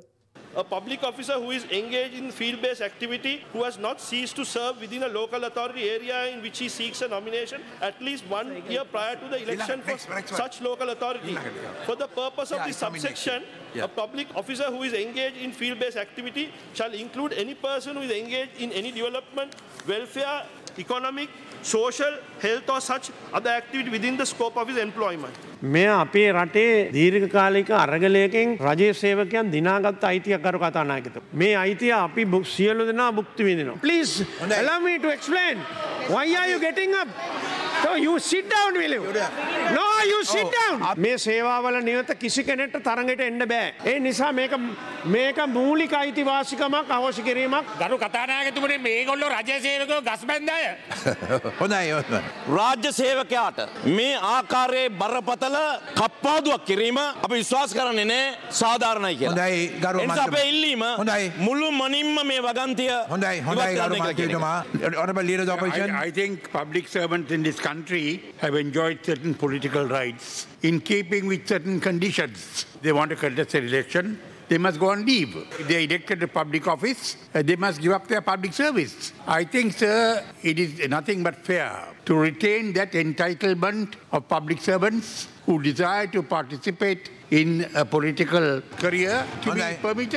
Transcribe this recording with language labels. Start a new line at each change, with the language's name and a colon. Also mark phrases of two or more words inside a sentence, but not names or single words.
English: A public officer who is engaged in field-based activity, who has not ceased to serve within a local authority area in which he seeks a nomination at least 1 year prior to the election for such local authority. For the purpose of this subsection, a public officer who is engaged in field-based activity shall include any person who is engaged in any development, welfare, economic, social, health or such other activity within the scope of his employment.
Sinhala: මේ අපේ රටේ දීර්ඝකාලික අරගලයකින් රජයේ සේවකයන් දිනාගත් අයිතියක් කරු කතානායකතුමා. මේ අයිතිය අපි සියලු දෙනා භුක්ති විඳිනවා.
English: Please allow me to explain. Why are you getting up? So you sit down, will you? No, you sit down.
Sinhala: මේ සේවාවල නියත කිසි කෙනෙක්ට තරඟයට එන්න බෑ. ඒ නිසා මේක මූලික අයිතිවාසිකමක් අවශ්‍ය කිරීමක්. ගරු කතානායකතුමනි මේගොල්ලෝ රජ සේවකයෝ ගස් බැන්ද අය. හොඳයි. රාජ්‍ය සේවකයාට මේ ආකාරයේ බරපතල කප්පාදුවක් කිරීම අපි විශ්වාස කරන්නේ නැහැ සාධාරණයි කියලා. හොඳයි ගරු මන්ත්‍රී. අපේ ඉල්ලීම මුළු මනින්ම මේ වගන්තිය. හොඳයි ගරු මන්ත්‍රීතුමා.
English: Honorable Leader of the Opposition. I think public servants in this country have enjoyed certain political rights in keeping with certain conditions. They want to contest an election, they must go on leave. If they are elected to public office, they must give up their public service. I think, sir, it is nothing but fair to retain that entitlement of public servants who desire to participate in a political career to be permitted.